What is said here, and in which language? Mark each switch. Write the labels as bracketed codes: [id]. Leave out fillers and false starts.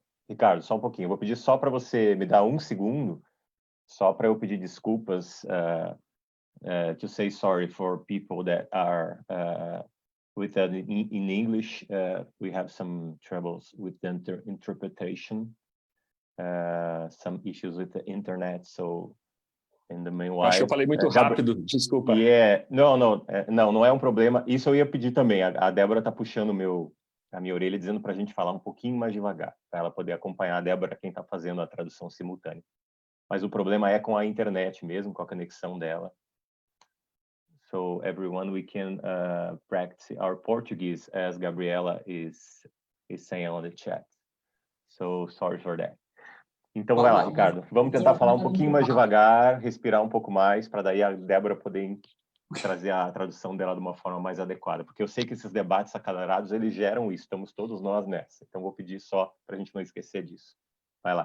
[pt] Ricardo, só um pouquinho. Vou pedir só para você me dar 1 segundo, só para eu pedir desculpas, [en] to say sorry for people that are with in English. We have some troubles with the interpretation, some issues with the internet, so... [pt] Acho que eu falei muito rápido, desculpa. Não é um problema. Isso eu ia pedir também. A Débora está puxando a minha orelha, dizendo para a gente falar um pouquinho mais devagar, para ela poder acompanhar a Débora, quem está fazendo a tradução simultânea. Mas o problema é com a internet mesmo, com a conexão dela. [en] So, everyone, we can practice our Portuguese, as Gabriela is saying on the chat. So, sorry for that. [pt] Então, vai lá, Ricardo. Vamos tentar falar um pouquinho mais devagar, respirar um pouco mais, para daí a Débora poder trazer a tradução dela de uma forma mais adequada. Porque eu sei que esses debates acelerados, eles geram isso. Estamos todos nós nessa. Então, vou pedir só para a gente não esquecer disso. Vai lá.